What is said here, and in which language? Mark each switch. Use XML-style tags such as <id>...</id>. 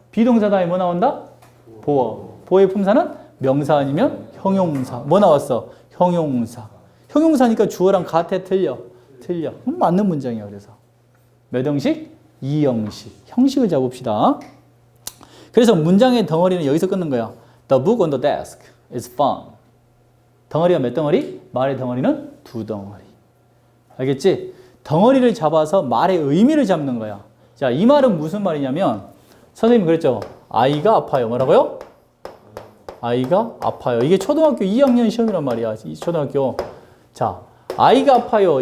<ko>비동사 다음에 뭐 나온다? 보어. 보어의 품사는 명사 아니면 형용사. 뭐 나왔어? 형용사. 형용사니까 주어랑 같아? 틀려? 맞는 문장이야. 그래서 몇 형식? 2형식. 형식을 잡읍시다. 그래서 문장의 덩어리는 여기서 끊는 거야.</ko> <en>The book on the desk is fun.</en> <ko>덩어리가 몇 덩어리? 말의 덩어리는 2덩어리. 알겠지? 덩어리를 잡아서 말의 의미를 잡는 거야. 자, 이 말은 무슨 말이냐면 선생님이 그랬죠. 아이가 아파요. 뭐라고요? 아이가 아파요. 이게 초등학교 2학년 시험이란 말이야. 이 초등학교. 자, 아이가 아파요.</ko>